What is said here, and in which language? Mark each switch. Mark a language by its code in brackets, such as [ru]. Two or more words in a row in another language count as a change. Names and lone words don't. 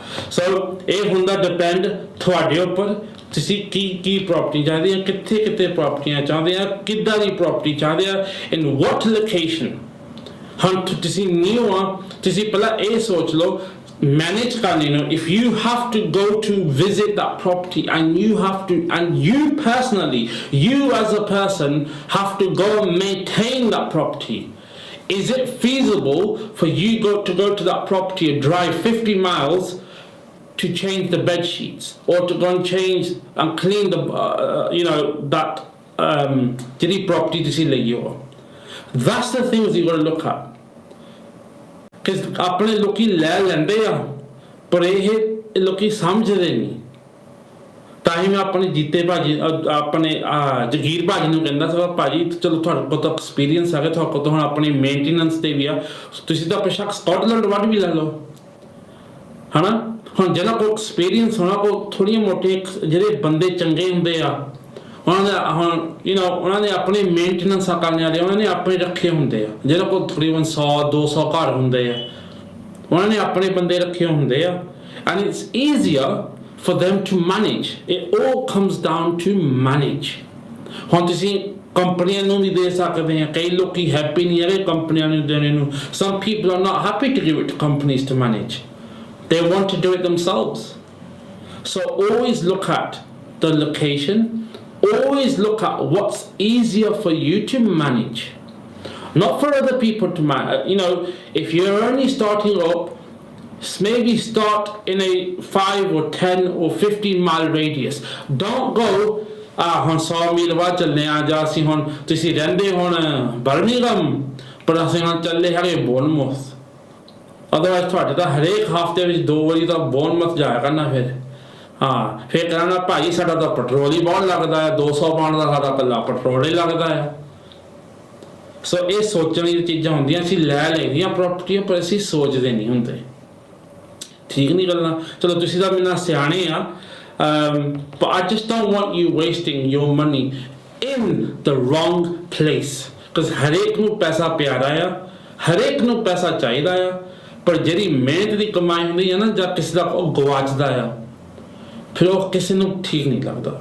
[pa] ਸੋ ਇਹ ਹੁੰਦਾ ਡਿਪੈਂਡ ਤੁਹਾਡੇ ਉੱਪਰ, ਤੁਸੀਂ ਕੀ ਪ੍ਰੋਪਰਟੀ ਚਾਹੁੰਦੇ ਆ, ਕਿੱਥੇ ਪ੍ਰੋਪਰਟੀਆਂ ਚਾਹੁੰਦੇ ਆ, ਕਿੱਦਾਂ ਦੀ ਪ੍ਰੋਪਰਟੀ ਚਾਹੁੰਦੇ ਆ, [en] in what location. [pa] ਹੁਣ ਤੁਸੀਂ ਨਿਊ ਆ, ਤੁਸੀਂ ਪਹਿਲਾਂ ਇਹ ਸੋਚ ਲਓ manage ਕਰਨੀ ਨੂੰ, [en] if you have to go to visit that property and you personally, you as a person have to go and maintain that property, is it feasible for you to go to that property and drive 50 miles to change the bed sheets, or to go and change and clean the that [pa] ਜਿਹੜੀ property ਤੁਸੀਂ ਲਈ ਹੋ? [en] That's the things you got to look at। [pa] ਆਪਣੇ ਲੋਕੀ ਲੈ ਲੈਂਦੇ ਆ ਪਰ ਇਹ ਲੋਕੀ ਸਮਝਦੇ ਨਹੀਂ। ਤਾਂ ਹੀ ਮੈਂ ਆਪਣੇ ਜੀਤੇ ਭਾਜੀ ਆਪਣੇ ਜਗੀਰ ਭਾਜੀ ਨੂੰ ਕਹਿੰਦਾ ਸੀਗਾ, ਭਾਜੀ ਚਲੋ ਤੁਹਾਡੇ ਕੋਲ ਤਾਂ ਐਕਸਪੀਰੀਅੰਸ ਹੈਗਾ, ਤੁਹਾਡੇ ਕੋਲ ਤਾਂ ਹੁਣ ਆਪਣੀ ਮੇਨਟੇਨੈਂਸ ਤੇ ਵੀ ਆ, ਤੁਸੀਂ ਤਾਂ ਬੇਸ਼ੱਕ ਸਕਾਟਲੈਂਡ ਵੱਲ ਵੀ ਲੈ ਲਓ ਹੈ ਨਾ। ਹੁਣ ਜਿਹਨਾਂ ਕੋਲ ਐਕਸਪੀਰੀਅੰਸ ਹੋਣਾ, ਕੋਲ ਥੋੜ੍ਹੀਆਂ ਮੋਟੀਆਂ ਜਿਹੜੇ ਬੰਦੇ ਚੰਗੇ ਹੁੰਦੇ ਆ, ਉਹਨਾਂ ਨੇ ਆਪਣੇ ਮੇਨਟੇਨੈਂਸ ਕਰਨ ਵਾਲੇ ਉਹਨਾਂ ਨੇ ਆਪਣੇ ਰੱਖੇ ਹੁੰਦੇ ਆ, ਜਿਹਨਾਂ ਕੋਲ ਤਕਰੀਬਨ 100-200 ਘਰ ਹੁੰਦੇ ਆ, ਉਹਨਾਂ ਨੇ ਆਪਣੇ ਬੰਦੇ ਰੱਖੇ ਹੁੰਦੇ ਆ। [en] and it's easier for them to manage। it all comes down to manage। [pa] ਹੁਣ ਤੁਸੀਂ ਕੰਪਨੀਆਂ ਨੂੰ ਵੀ ਦੇ ਸਕਦੇ ਆ, ਕਈ ਲੋਕੀ ਹੈਪੀ ਨਹੀਂ ਹੈਗੇ ਕੰਪਨੀਆਂ ਨੂੰ ਦੇਣੇ ਨੂੰ। [en] some people are not happy to give it to companies to manage, they want to do it themselves। so always look at the location, always look at what's easier for you to manage, not for other people to manage। if you're only starting up, maybe start in a 5 or 10 or 15 mile radius। don't go [pa] ਹੁਣ 100 ਮੀਲ ਬਾਅਦ ਚੱਲੇ ਆ, ਜਾਂ ਅਸੀਂ ਹੁਣ ਤੁਸੀਂ ਰਹਿੰਦੇ ਹੁਣ ਬਰਮਿੰਘਮ ਪਰ ਅਸੀਂ ਹੁਣ ਚੱਲੇ ਹੈਗੇ ਬੋਰਨਮouth। ਅਦਰਵਾਈਜ਼ ਤੁਹਾਡੇ ਤਾਂ ਹਰੇਕ ਹਫ਼ਤੇ ਵਿੱਚ 2 ਵਾਰੀ ਤਾਂ ਬੋਰਨਮouth ਜਾਇਆ ਕਰਨਾ। ਫਿਰ ਕਹਿਣਾ ਭਾਈ ਸਾਡਾ ਤਾਂ ਪੈਟਰੋਲ ਹੀ ਬਹੁਤ ਲੱਗਦਾ ਹੈ, 200 ਪਾਉਣ ਦਾ ਸਾਡਾ ਇਕੱਲਾ ਪੈਟਰੋਲ ਹੀ ਲੱਗਦਾ ਹੈ। ਸੋ ਇਹ ਸੋਚਣ ਦੀਆਂ ਚੀਜ਼ਾਂ ਹੁੰਦੀਆਂ, ਅਸੀਂ ਲੈ ਲੈਂਦੀਆਂ ਪ੍ਰੋਪਰਟੀਆਂ ਪਰ ਅਸੀਂ ਸੋਚਦੇ ਨਹੀਂ ਹੁੰਦੇ। ਠੀਕ ਨਹੀਂ ਗੱਲਾਂ। ਚਲੋ ਤੁਸੀਂ ਤਾਂ ਮੇਰੇ ਨਾਲ ਸਿਆਣੇ ਆ, [en] but I just don't want you wasting your money in the wrong place, because [pa] ਹਰੇਕ ਨੂੰ ਪੈਸਾ ਪਿਆਰਾ ਆ, ਹਰੇਕ ਨੂੰ ਪੈਸਾ ਚਾਹੀਦਾ ਆ, ਪਰ ਜਿਹੜੀ ਮਿਹਨਤ ਦੀ ਕਮਾਈ ਹੁੰਦੀ ਹੈ ਨਾ, ਜਾਂ ਕਿਸੇ ਦਾ ਉਹ ਗਵਾਚਦਾ ਆ, ਫਿਰ ਉਹ ਕਿਸੇ ਨੂੰ ਠੀਕ ਨਹੀਂ ਲੱਗਦਾ।